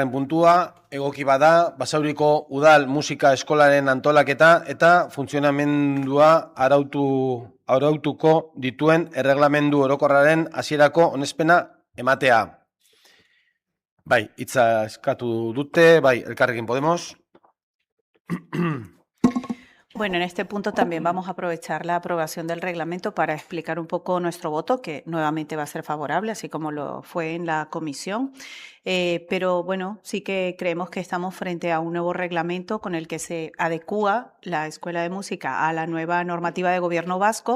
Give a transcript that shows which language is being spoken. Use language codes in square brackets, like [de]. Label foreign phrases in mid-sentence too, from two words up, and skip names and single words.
[eu] puntua, egoki bada, Basauriko udal musika eskolaren antolaketa eta funtzionamendua arautuko dituen erreglamendu orokorraren hasierako onespena ematea. Bai, hitza eskatu dute, bai, Elkarrekin Podemos. [es] Bueno, en este punto también vamos a aprovechar la aprobación del reglamento para explicar un poco nuestro voto, que nuevamente va a ser favorable, así como lo fue en la comisión. Pero bueno, sí que creemos que estamos frente a un nuevo reglamento con el que se adecúa la Escuela de Música a la nueva normativa de gobierno vasco.